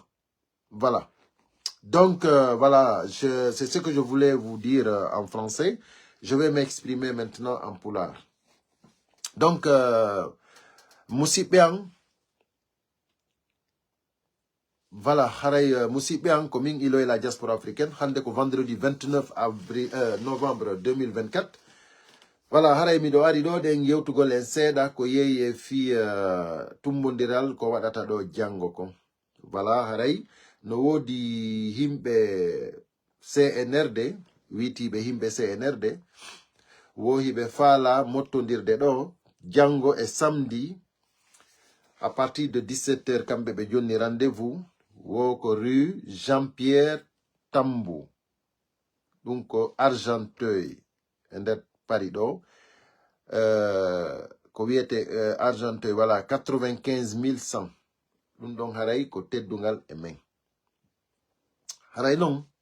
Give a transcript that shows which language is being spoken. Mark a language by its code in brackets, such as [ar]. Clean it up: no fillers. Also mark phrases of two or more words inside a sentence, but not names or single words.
[fr] Voilà. Donc, voilà, c'est ce que je voulais vous dire en français. Je vais m'exprimer maintenant en poulard. Donc, Moussipiang, voilà, [ff] haray musidɓe an ko min ilo e [fr] la diaspora africaine [ff] hande ko [fr] vendredi 29 avril novembre 2024. [ff] Voilà, haray miɗo ari ɗo ɗen yewtugol en seeɗa ko yeyi e fi tumbodiral ko waɗata ɗo janggo ko. Voilà, haray no wodi himɓe CNRD witiɓe himɓe CNRD wohiɓe faala mottodirde ɗo janggo e [fr] samedi à partir de 17 h [ff] kamɓe ɓe jonni rendez-vous woko rue Jean-Pierre Tambou ɗum ko Argenteuil e nder Paris ɗo ko wiyete Argenteuil voilà 95 100 ɗum ɗon haray ko teddungal e men haray noon